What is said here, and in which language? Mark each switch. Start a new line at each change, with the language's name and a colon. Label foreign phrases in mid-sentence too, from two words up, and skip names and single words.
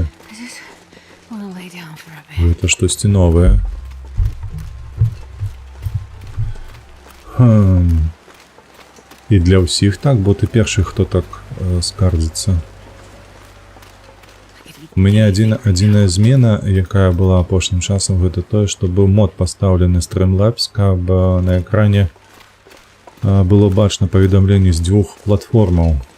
English: I just want to lay down for a bit.
Belarusian: Гэта штосьці новае. І для ўсіх так, бо ты першы, хто так скардзіцца. У мяне адзіная змена, якая была апошнім часам, гэта тое, што быў мод пастаўлены Streamlabs, каб на экране было бачна паведамленні з 2 платформаў.